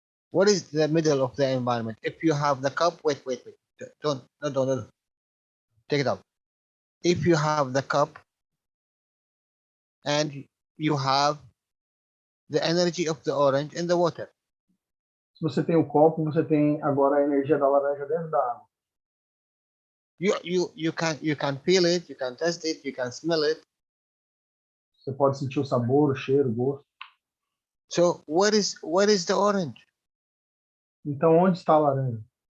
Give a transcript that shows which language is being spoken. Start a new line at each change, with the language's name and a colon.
English: What is the middle of the environment? If you have the cup, wait. Don't. Take it out. If you have the cup and you have the energy of the orange in the water,
Portuguese: Se você tem o copo, você tem agora a energia da laranja dentro da água.
English: you can feel it, you can taste it, you can smell it.
Portuguese: Você pode sentir o sabor, o cheiro, o gosto.
English: So where is the orange?
Portuguese: Então onde está a laranja?